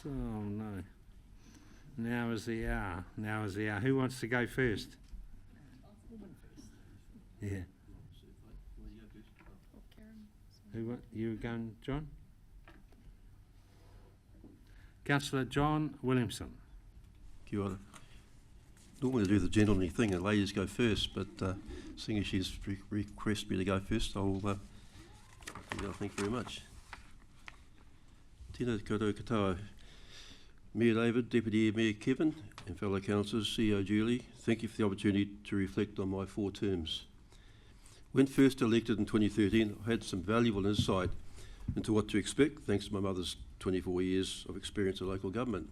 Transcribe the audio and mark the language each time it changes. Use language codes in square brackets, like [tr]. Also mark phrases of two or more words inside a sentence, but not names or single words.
[en] Oh, no. Now is the hour. Now is the hour. Who wants to go first? Yeah. You were going, John? Councillor John Williamson. [mi] Kia ora. [en] Normally I do the gentlemanly thing and ladies go first, but seeing as she's requested me to go first, I'll thank you very much. [mi] Tēnā koutou katoa. [en] Mayor David, Deputy Mayor Kevin, and fellow councillors, CEO Julie, thank you for the opportunity to reflect on my 4 terms. When first elected in 2013, I had some valuable insight into what to expect, thanks to my mother's 24 years of experience in local government.